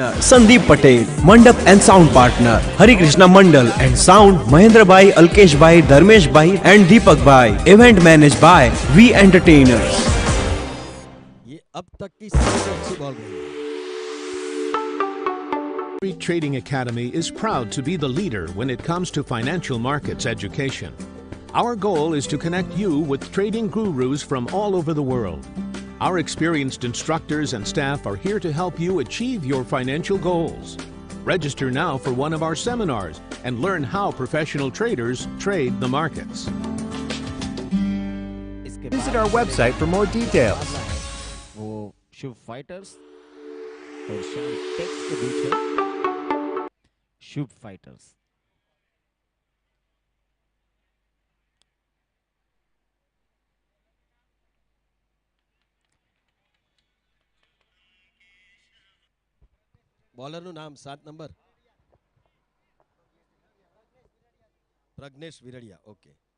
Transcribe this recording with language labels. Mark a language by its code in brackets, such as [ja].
[hi] संदीप पटेल, मंडप and sound partner Hari Krishna Mandal and sound, Mahendra भाई, अल्केश भाई, धर्मेश भाई एंड दीपक भाई। Event manage by we entertainers. ये अब तक की सबसे अच्छी बॉल रही है। [en] Street Trading Academy is proud to be the leader when it comes to financial markets education. Our goal is to connect you with trading gurus from all over the world. Our experienced instructors and staff are here to help you achieve your financial goals. Register now for one of our seminars and learn how professional traders trade the markets. Visit our website for more details. [hi] वो शुभ fighters और शाम takes के बीच है शुभ fighters. [gu] Bowler નું નામ 7 number Pragnesh Viradiya. Okay,